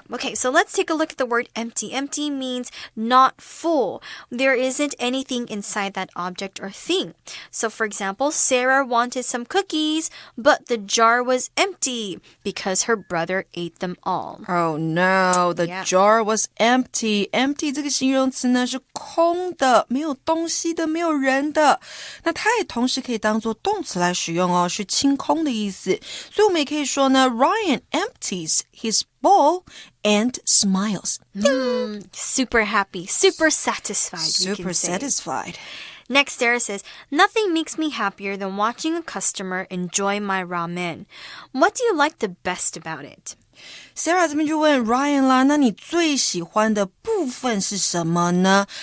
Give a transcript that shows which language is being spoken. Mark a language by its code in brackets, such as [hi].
[en] Okay, so let's take a look at the word empty. Empty means not full. There isn't anything inside that object or thing. So for example, Sarah wanted some cookies, but the jar was empty because her brother ate them all. Oh no, the jar was empty. [zh] Empty 这个形容词呢是空的，没有东西的，没有人的。那它也同时可以当作动词来使用哦，是清空的意思。所以我们也可以说呢 [en] Ryan empties his bowl and smiles. Super happy, super satisfied. Super satisfied. Next, Sarah says, nothing makes me happier than watching a customer enjoy my ramen. What do you like the best about it? [zh] Sarah 这边就问 Ryan 啦，那你最喜欢的部分是什么呢？